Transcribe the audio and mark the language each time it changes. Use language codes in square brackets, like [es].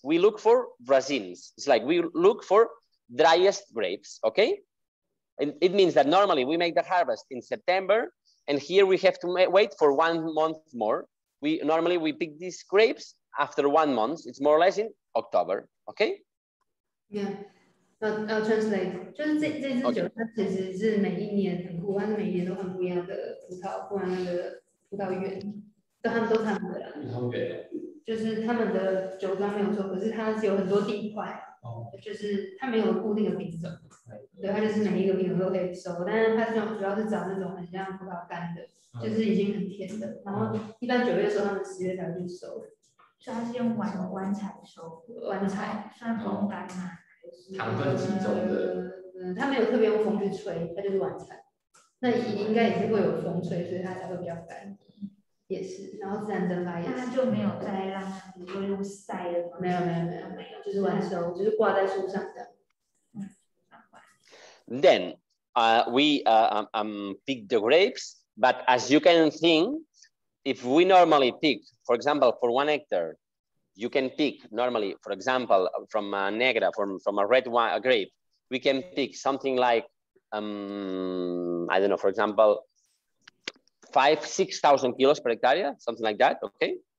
[en] We look for raisins. It's like we look for driest grapes, okay? And it means that normally we make the harvest in September, and here we have to wait for 1 month more. Normally we pick these grapes after 1 month. It's more or less in October, okay? Yeah. I'll translate. [zh] 就是这支酒，它其实是每一年很酷，它是每一年都很不一样的葡萄，不然那个葡萄园，他们都他们的啦。就是他们的酒庄没有错，可是它是有很多地块，就是它没有固定的品种，对，它就是每一个品种都可以收，但是它主要是找那种很像葡萄干的，就是已经很甜的，然后一般9月收，他们10月才会去收。所以它是用晚采收，晚采算风干吗？糖分集中的，它没有特别用风去吹，它就是晚采。那应该也是会有风吹，所以它才会比较干。也是，然后自然蒸发也是。它就没有再让它，比如说用晒的方式。没有，就是晚收，就是挂在树上的。 [en] Then we pick the grapes, but as you can think, if we normally pick, for example, for 1 hectare, you can pick normally, for example, from a negra, from a red wine, a grape, we can pick something like, I don't know, for example, 5,000–6,000 kilos per hectare, something like that, okay?